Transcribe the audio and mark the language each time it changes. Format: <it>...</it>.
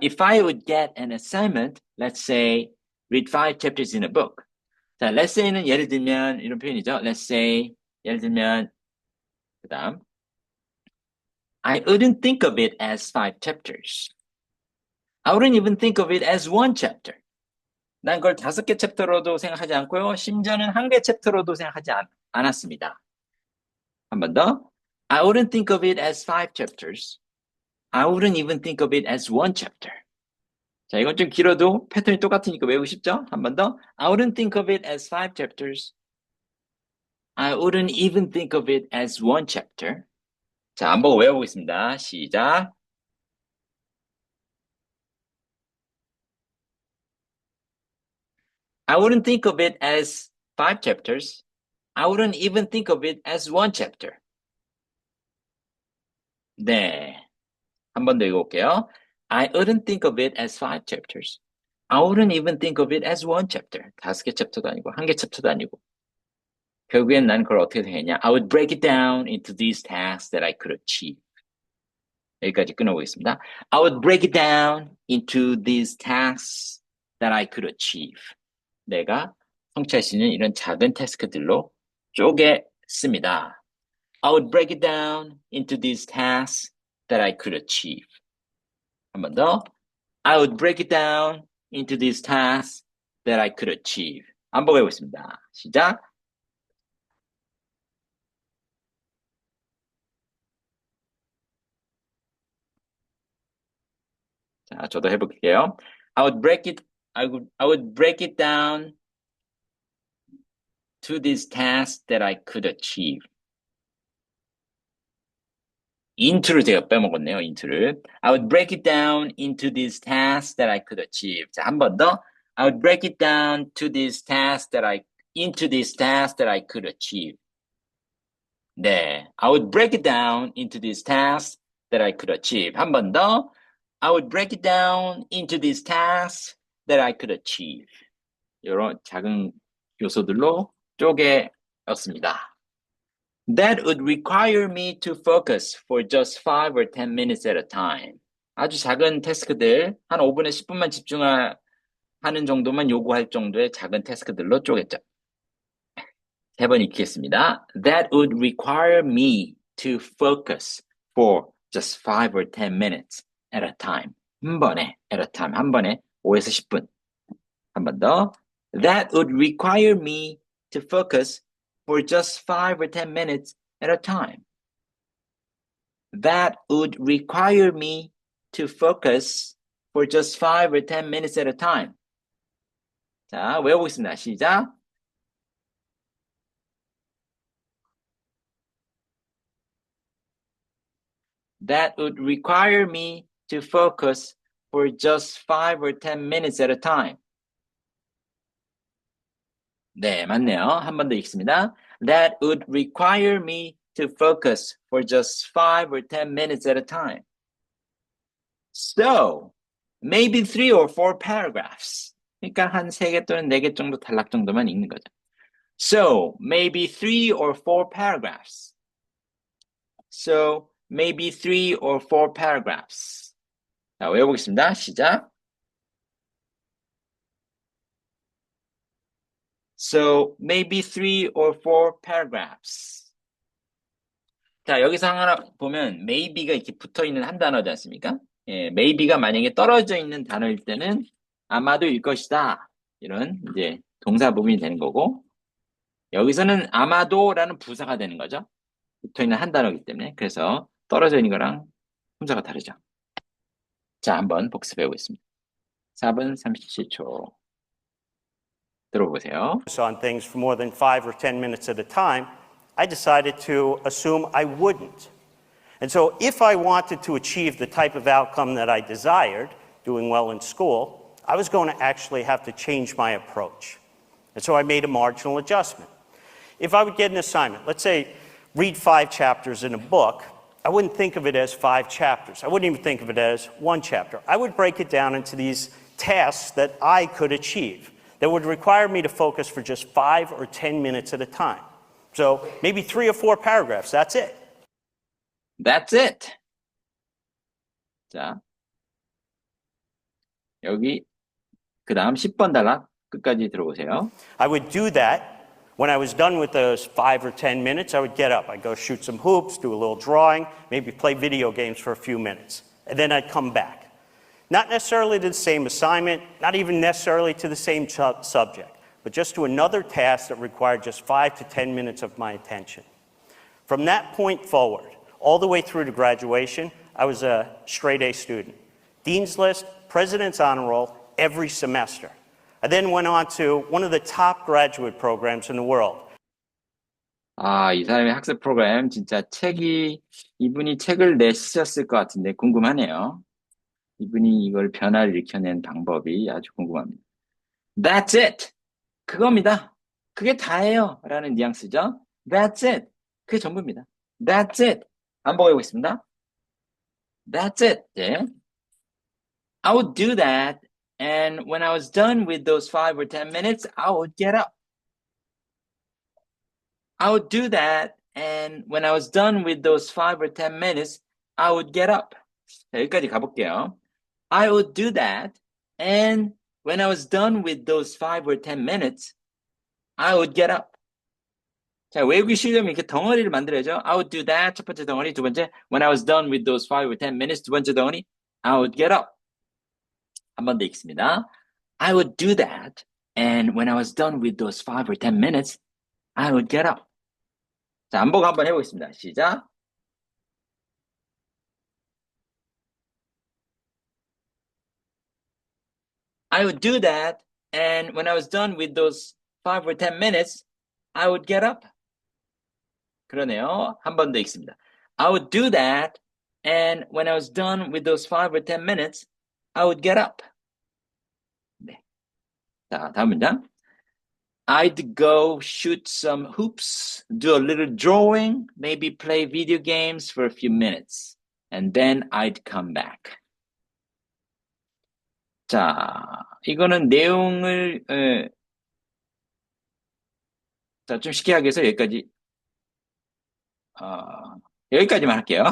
<en>If I would get an assignment, let's say read 5 chapters in a book.</en> <ko>자,</ko> <en>let's say</en> <ko>는 예를 들면 이런 표현이죠.</ko> <en>Let's say</en> <ko>예를 들면 그다음</ko> <en>I wouldn't think of it as 5 chapters. I wouldn't even think of it as 1 chapter.</en> <ko>난 그걸 5개 챕터로도 생각하지 않고요. 심지어는 1개 챕터로도 생각하지 않았습니다. 한 번 더.</ko> <en>I wouldn't think of it as 5 chapters. I wouldn't even think of it as 1 chapter.</en> <ko>자, 이건 좀 길어도 패턴이 똑같으니까 외우고 싶죠? 한 번 더.</ko> <en>I wouldn't think of it as 5 chapters. I wouldn't even think of it as 1 chapter.</en> <ko>자, 한번 외워보겠습니다. 시작.</ko> <en>I wouldn't think of it as 5 chapters. I wouldn't even think of it as 1 chapter.</en> <ko>네. 한 번 더 읽어볼게요.</ko> <en>I wouldn't think of it as 5 chapters. I wouldn't even think of it as 1 chapter.</en> <ko>5개 챕터도 아니고 1개 챕터도 아니고. 결국엔 난 그걸 어떻게 생각했냐.</ko> <en>I would break it down into these tasks that I could achieve.</en> <ko>여기까지 끊어보겠습니다.</ko> <en>I would break it down into these tasks that I could achieve.</en> <ko>내가 성취할 수 있는 이런 작은 태스크들로 쪼개습니다.</ko> <en>I would break it down into these tasks that I could achieve.</en> <ko>한 번 더.</ko> <en>I would break it down into these tasks that I could achieve.</en> <ko>한번 해보겠습니다. 시작. 자, 저도 해볼게요.</ko> <en>I would break it down to these tasks that I could achieve.</en> <ko>into를 제가 빼먹었네요. into를.</ko> <en>I would break it down into these tasks that I could achieve.</en> <ko>자, 한 번 더.</ko> <en>I would break it down to these tasks into these tasks that I could achieve.</en> <ko>네.</ko> <en>I would break it down into these tasks that I could achieve.</en> <ko>한 번 더.</ko> <en>I would break it down into these tasks that I could achieve.</en> <ko>이런 작은 요소들로 쪼개었습니다.</ko> <en>That would require me to focus for just 5 or 10 minutes at a time.</en> <ko>아주 작은 태스크들, 한 5분에 10분만 집중하는 정도만 요구할 정도의 작은 태스크들로 쪼갰죠. 3번 읽겠습니다.</ko> <en>That would require me to focus for just 5 or 10 minutes at a time.</en> <ko>한 번에,</ko> <en>at a time.</en> <ko>한 번에 5에서 10분. 한 번 더.</ko> <en>That would require me to focus for just 5 or 10 minutes at a time. That would require me to focus for just 5 or 10 minutes at a time.</en> <ko>자, 외워보겠습니다. 시작.</ko> <en>That would require me to focus for just 5 or 10 minutes at a time.</en> <ko>네, 맞네요. 한 번 더 읽습니다.</ko> <en>That would require me to focus for just 5 or 10 minutes at a time. So, maybe 3 or 4 paragraphs.</en> <ko>그러니까 한 3개 또는 4개 정도 단락 정도만 읽는 거죠.</ko> <en>So, maybe 3 or 4 paragraphs. So, maybe 3 or 4 paragraphs.</en> <ko>자, 외워보겠습니다. 시작.</ko> <en>So maybe 3 or 4 paragraphs.</en> <ko>자, 여기서 하나 보면 maybe가 이렇게 붙어 있는 한 단어지 않습니까? 예, maybe가 만약에 떨어져 있는 단어일 때는 아마도일 것이다. 이런 이제 동사 부분이 되는 거고, 여기서는 아마도라는 부사가 되는 거죠. 붙어 있는 한 단어이기 때문에. 그래서 떨어져 있는 거랑 품사가 다르죠. 자, 한번 복습해 보겠습니다. 4분 37초. 들어보세요.</ko> <en>On things for more than 5 or 10 minutes at a time, I decided to assume I wouldn't. And so if I wanted to achieve the type of outcome that I desired, doing well in school, I was going to actually have to change my approach. And so I made a marginal adjustment. If I would get an assignment, let's say read 5 chapters in a book, I wouldn't think of it as 5 chapters. I wouldn't even think of it as 1 chapter. I would break it down into these tasks that I could achieve that would require me to focus for just 5 or 10 minutes at a time. So maybe 3 or 4 paragraphs, that's it. That's it. 자, 여기 그 다음 10번 단락 끝까지 들어보세요. I would do that. When I was done with those 5 or 10 minutes, I would get up. I'd go shoot some hoops, do a little drawing, maybe play video games for a few minutes. And then I'd come back. Not necessarily to the same assignment, not even necessarily to the same subject, but just to another task that required just 5 to 10 minutes of my attention. From that point forward, all the way through to graduation, I was a straight A student. Dean's List, President's Honor Roll, every semester. I then went on to one of the top graduate programs in the world.</en> <ko>아, 이 사람의 학습 프로그램 진짜 이분이 책을 내쓰셨을 것 같은데 궁금하네요. 이분이 이걸 변화를 일으켜낸 방법이 아주 궁금합니다.</ko> <en>That's it.</en> <ko>그겁니다. 그게 다예요. 라는 뉘앙스죠.</ko> <en>That's it.</en> <ko>그게 전부입니다.</ko> <en>That's it.</en> <ko>반복해 보겠습니다.</ko> <en>That's it.</en> <ko>네.</ko> <en>I would do that. And when I was done with those 5 or 10 minutes, I would get up. I would do that. And when I was done with those 5 or 10 minutes, I would get up.</en> <ko>자, 여기까지 가볼게요.</ko> <en>I would do that. And when I was done with those 5 or 10 minutes, I would get up.</en> <ko>자, 외우기 쉬려면 이렇게 덩어리를 만들어야죠.</ko> <en>I would do that.</en> <ko>첫 번째 덩어리. 두 번째,</ko> <en>when I was done with those 5 or 10 minutes.</en> <ko>두 번째 덩어리,</ko> <en>I would get up.</en> <ko>한 번 더 읽습니다.</ko> <en>I would do that. And when I was done with those 5 or 10 minutes, I would get up.</en> <ko>자, 반복 한번 해보겠습니다. 시작.</ko> <en>I would do that. And when I was done with those 5 or 10 minutes, I would get up.</en> <ko>그러네요. 한 번 더 읽습니다.</ko> <en>I would do that. And when I was done with those 5 or 10 minutes, I would get up.</en> <ko>네. 자, 다음 문장.</ko> <en>I'd go shoot some hoops, do a little drawing, maybe play video games for a few minutes, and then I'd come back.</en> <ko>자, 이거는 내용을 자, 좀 쉽게 하기 위해서 여기까지만 할게요.</ko>